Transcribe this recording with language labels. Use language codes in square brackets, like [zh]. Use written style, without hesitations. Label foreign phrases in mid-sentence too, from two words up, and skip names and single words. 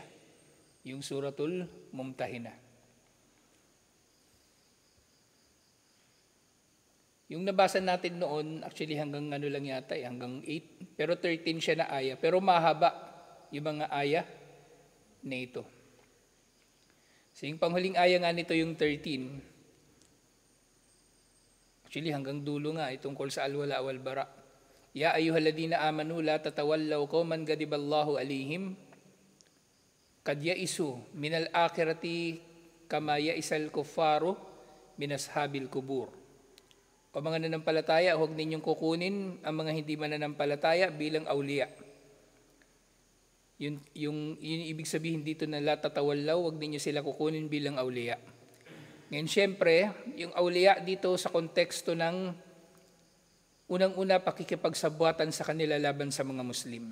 [tl] Yung suratul Mumtahina. Yung nabasa natin noon, actually hanggang lang yata, hanggang 8. Pero 13 siya na aya. Pero mahaba yung mga aya na ito. So yung panghuling aya nga nito yung 13. Actually hanggang dulo nga, itungkol sa [ar] الولاء والبراء. يا أيها الذين آمنوا لا تتولوا قوما غضب الله عليهم قد يئسوا من الآخرة كما يئس الكفار من أصحاب القبور. [tl] O mga nanampalataya, huwag ninyong kukunin ang mga hindi mananampalataya bilang awliya. Yung ibig sabihin dito na [ar] لا تتولوا, [tl] huwag ninyo sila kukunin bilang awliya. Ngayon syempre, yung awliya dito sa konteksto ng unang-una, pakikipagsabuatan sa kanila laban sa mga Muslim.